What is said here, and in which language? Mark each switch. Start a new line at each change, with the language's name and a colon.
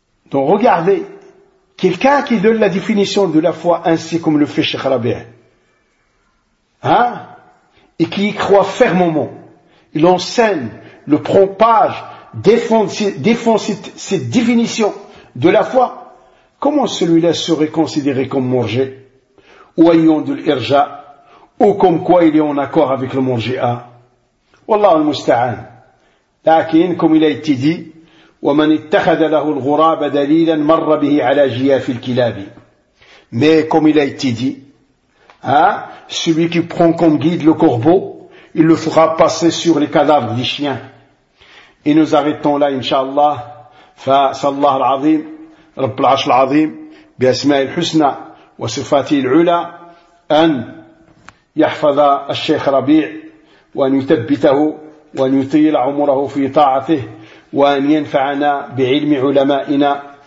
French: Donc regardez, quelqu'un qui donne la définition de la foi ainsi comme le fait Cheikh Rabi'a, et qui y croit fermement, il enseigne, le propage, défend cette définition de la foi, comment celui-là serait considéré comme morgé, ou ayant de l'irja, ou comme quoi il est en accord avec le morgé-a?
Arabic: Wallah al-musta'an.
French: Lakin, comme il a été dit,
Arabic: وَمَنْ اتَّخَذَ لَهُ الْغُرَابَ دَلِيلًا مَرَّ بِهِ عَلَى جِيَافِ الْكِلَابِ.
French: Mais comme il a été dit, celui qui prend comme guide le corbeau, il le fera passer sur les cadavres des chiens. Et nous arrêtons là, Inch'Allah.
Arabic: فَسَلَّهُ الْعَظِيمُ رَبُّ الْعَرْشِ الْعَظِيمُ بِأَسْمَاءِ الْحُسْنَى وَصِفَاتِهِ الْعُلَى أَنْ يَحْفَظَ الشَّيْخَ رَبِيعَ وَأَنْ يُثَبِّتَهُ وَأَنْ يُطِيلَ عُمُرَهُ فِي طَاعَتِهِ وأن ينفعنا بعلم علمائنا